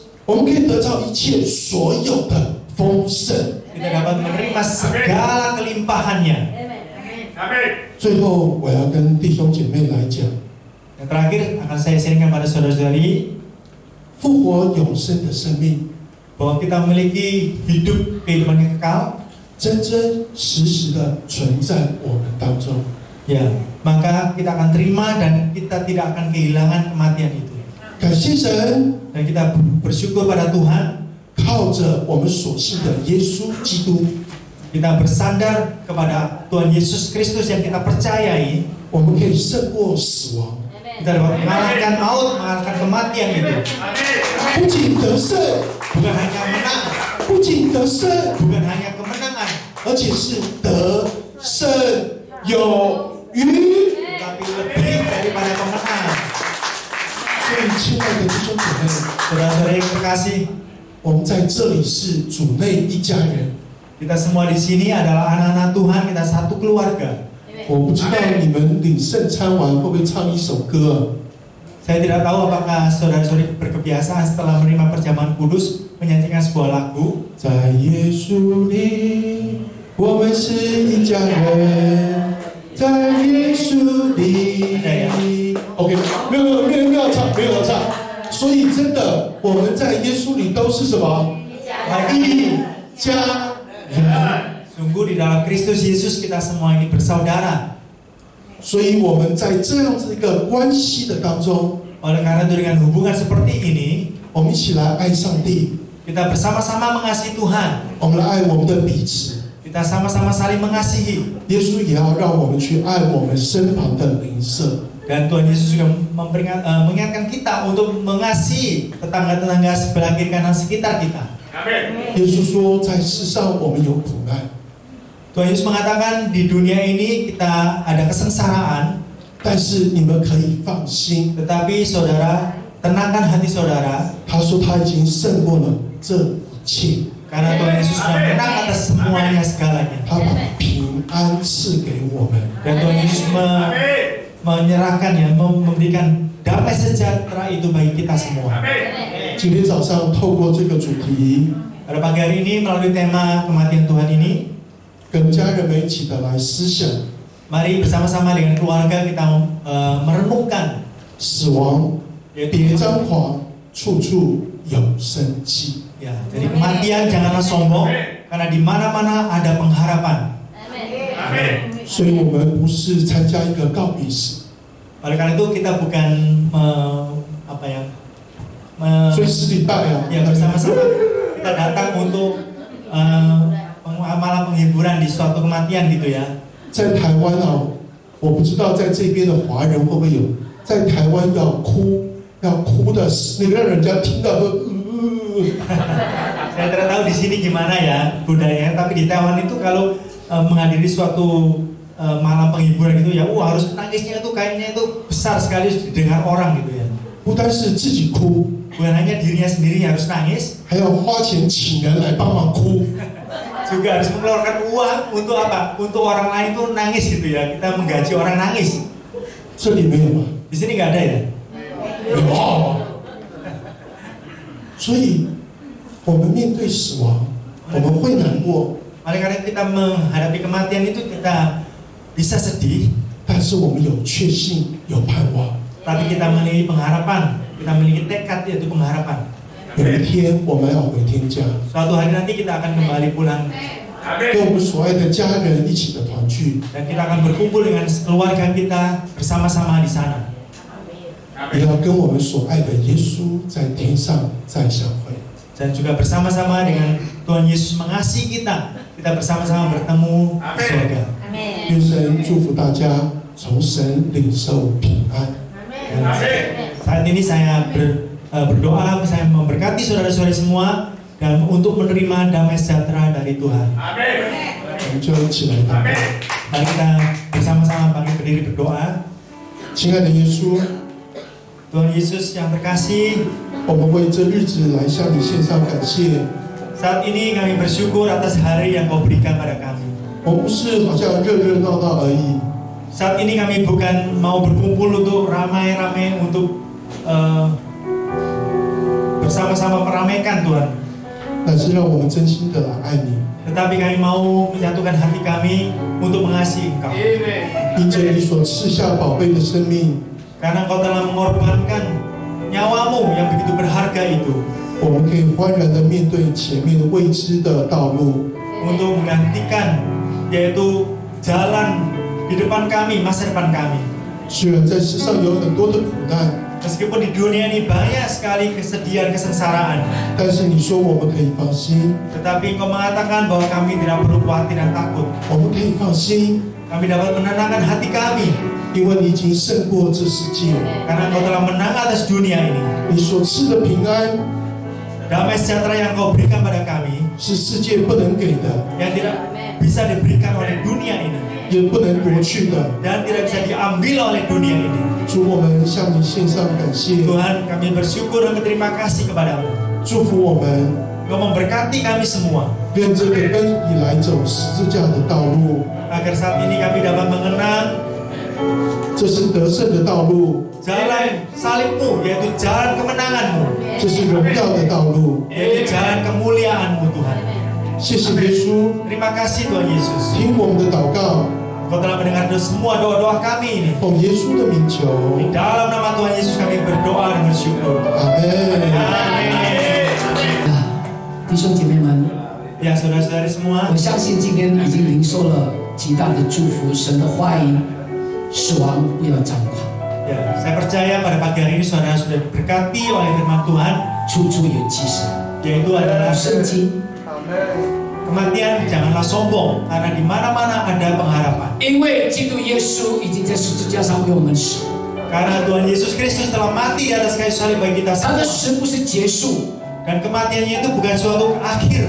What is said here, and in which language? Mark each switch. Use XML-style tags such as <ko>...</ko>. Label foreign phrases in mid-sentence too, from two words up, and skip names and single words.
<zh>我们可以得到一切所有的丰盛。</zh> <id>kita dapat menerima segala kelimpahannya.</id> <zh>最后，我要跟弟兄姐妹来讲，</zh> <id>Yang terakhir akan saya sharingkan pada saudara-saudari</id> <zh>复活永生的生命，</zh> <id>bahwa kita memiliki kehidupan yang kekal,</id> <zh>真真实实的存在我们当中。</zh> <id>ya, maka kita akan terima dan kita tidak akan kehilangan kematian itu.</id> <zh>感谢神，</zh> <id>Dan kita bersyukur pada Tuhan,</id> <zh>靠着我们所信的耶稣基督，</zh> <id>kita bersandar kepada Tuhan Yesus Kristus yang kita percayai,</id> <zh>我们可以胜过死亡，</zh> <id>kita dapat mengalahkan maut, mengalahkan kematian itu.</id> <zh>不仅得胜，</zh> <id>Bukan hanya menang,</id> <zh>不仅得胜，</zh> <id>bukan hanya kemenangan,</id> <zh>而且是得胜有余。</zh> <id>tapi lebih daripada kemenangan.</id> <zh>所以，亲爱的弟兄姐妹，</zh> <id>Saudara-saudara yang terkasih,</id> <zh>我们在这里是主内一家人。</zh> <id>kita semua di sini adalah anak-anak Tuhan, kita satu keluarga.</id> <zh>我不知道你们领圣餐完会不会唱一首歌啊？</zh> <id>Saya tidak tahu apakah saudara-saudari berkebiasaan setelah menerima perjamuan kudus menyanyikan sebuah lagu.</id> <zh>在耶稣里，我们是一家人。在耶稣里。OK， 没有要唱，没有要唱。所以真的，我们在耶稣里都是什么？一家人。</zh> <id>Sungguh di dalam Kristus Yesus kita semua ini bersaudara.</id> <zh>所以我们在这样子一个关系的当中，</zh> <id>Oleh karena itu dengan hubungan seperti ini,</id> <zh>我们一起来爱上帝，</zh> <id>kita bersama-sama mengasihi Tuhan.</id> <zh>我们来爱我们的彼此。</zh> <id>Kita sama-sama saling mengasihi.</id> <zh>耶稣也要让我们去爱我们身旁的邻舍。</zh> <id>Dan Tuhan Yesus juga mengingatkan kita untuk mengasihi tetangga-tetangga sebelah kiri kanan sekitar kita.</id> <zh>耶稣说，在世上我们有苦难，</zh> <id>Tuhan Yesus mengatakan di dunia ini kita ada kesengsaraan,</id> <zh>但是你们可以放心。</zh> <id>tetapi saudara, tenangkan hati saudara,</id> <zh>他说他已经胜过了这一切，</zh> <id>karena Tuhan Yesus sudah menang atas semuanya segalanya.</id> <zh>他把平安赐给我们。</zh> <id>Dan Tuhan Yesus menyerahkan ya, memberikan damai sejahtera itu bagi kita semua.</id> <zh>今天早上透过这个主题，</zh> <id>Pada pagi hari ini melalui tema kematian Tuhan ini,</id> <zh>跟家人们一起的来思想</zh> <id>mari bersama-sama dengan keluarga kita merenungkan</id> <zh>死亡，</zh> <id>yaitu</id> <zh>别张狂，处处有生机。</zh> <id>ya, jadi kematian janganlah sombong, karena di mana-mana ada pengharapan.</id> <zh>所以我们不是参加一个告别式，</zh> <id>Oleh karena itu kita bukan</id> <zh>所以实礼拜啊，</zh> <id>ya bersama-sama kita datang untuk malah penghiburan di suatu kematian gitu ya.</id> <zh>在台湾啊，我不知道在这边的华人会不会有，在台湾要哭的，你让人家听到都</zh> <id>Saya tidak tahu di sini gimana ya budayanya, tapi di Taiwan itu kalau menghadiri suatu malam penghiburan gitu ya, harus nangisnya itu kayaknya itu besar sekali didengar orang gitu ya. 不单是自己哭， Bukan hanya dirinya sendiri yang harus nangis, 还要花钱请人来帮忙哭。 juga harus mengeluarkan uang untuk apa? Untuk orang lain itu nangis gitu ya. Kita menggaji orang nangis.</id> <zh>这里没有吗？</zh> <id>Di sini nggak ada ya?</id> <zh>有。所以，我们面对死亡，我们会难过，</zh> <id>Oleh karena kita menghadapi kematian itu kita bisa sedih,</id> <zh>但是我们有确信，有盼望。</zh> <id>tapi kita memiliki pengharapan, kita memiliki tekad yaitu pengharapan.</id> <zh>有一天我们要回天家，</zh> <id>Suatu hari nanti kita akan kembali pulang</id> <zh>跟我们所爱的家人一起的团聚，</zh> <id>dan kita akan berkumpul dengan keluarga kita bersama-sama di sana.</id> <zh>也要跟我们所爱的耶稣在天上再相会。</zh> <id>Dan juga bersama-sama dengan Tuhan Yesus mengasihi kita, kita bersama-sama bertemu di surga.</id> <zh>愿神祝福大家从神领受平安。</zh> <id>Dan saat ini saya berdoa, saya memberkati saudara-saudari semua dan untuk menerima damai sejahtera dari Tuhan.</id> <zh>我们就一起来祷告。</zh> <id>Mari kita bersama-sama bangkit berdiri berdoa.</id> <zh>亲爱的耶稣，</zh> <id>Tuhan Yesus yang terkasih,</id> <zh>我们为这日子来向你献上感谢。</zh> <id>saat ini kami bersyukur atas hari yang Kau berikan pada kami.</id> <zh>我们不是好像热热闹闹而已，</zh> <id>Saat ini kami bukan mau berkumpul untuk ramai-ramai untuk bersama-sama meramaikan Tuhan,</id> <zh>乃是让我们真心的来爱你。</zh> <id>tetapi kami mau menyatukan hati kami untuk mengasihi Engkau.</id> <zh>因着你所赐下宝贝的生命，</zh> <id>Karena Engkau telah mengorbankan nyawamu yang begitu berharga itu</id> <zh>我们可以欢然的面对前面的未知的道路。</zh> <id>untuk menggantikan yaitu jalan di depan kami, masa depan kami.</id> <zh>虽然在世上有很多的苦难，</zh> <id>Meskipun di dunia ini banyak sekali kesedihan, kesengsaraan,</id> <zh>但是你说我们可以放心，</zh> <id>tetapi Engkau mengatakan bahwa kami tidak perlu khawatir dan takut.</id> <zh>我们可以放心，</zh> <id>Kami dapat menenangkan hati kami</id> <zh>因为你已经胜过这世界。</zh> <id>karena Engkau telah menang atas dunia ini.</id> <zh>你所赐的平安</zh> <id>Damai sejahtera yang Engkau berikan pada kami</id> <zh>是世界不能给的，</zh> <id>yang tidak bisa diberikan oleh dunia ini</id> <zh>也不能夺去的。</zh> <id>dan tidak bisa diambil oleh dunia ini.</id> <zh>主，我们向你献上感谢，</zh> <id>Tuhan, kami bersyukur dan berterima kasih kepadamu.</id> <zh>祝福我们，</zh> <id>Engkau memberkati kami semua</id> <zh>认真的跟你来走十字架的道路，</zh> <id>agar saat ini kami dapat mengenang</id> <zh>这是得胜的道路，</zh> <id>jalan salibmu, yaitu jalan kemenanganmu,</id> <zh>这是荣耀的道路。</zh> <id>yaitu jalan kemuliaanmu Tuhan.</id> <zh>谢谢耶稣，</zh> <id>Terima kasih Tuhan Yesus.</id> <zh>听我们的祷告，</zh> <id>Engkau telah mendengar semua doa-doa kami ini.</id> <zh>奉耶稣的名求，</zh> <id>Di dalam nama Tuhan Yesus kami berdoa dan bersyukur.</id> <zh>阿门。</zh> <id>Amin.</id> <zh>弟兄姐妹们，</zh> <id>Ya saudara-saudari semua,</id> <zh>我相信今天已经领受了极大的祝福，神的话语，死亡不要张狂，</zh> <id>ya saya percaya pada pagi hari ini saudara sudah diberkati oleh firman Tuhan,</id> <zh>处处有记神，</zh> <id>yaitu adalah</id> <zh>圣经</zh> <id>kematian janganlah sombong, karena di mana-mana ada pengharapan.</id> <zh>因为基督耶稣已经在十字架上为我们死，</zh> <id>Karena Tuhan Yesus Kristus telah mati di atas kayu salib bagi kita</id> <zh>他</zh> <id>semua.</id> <zh>的死不是结束，</zh> <id>Dan kematiannya itu bukan suatu akhir,</id>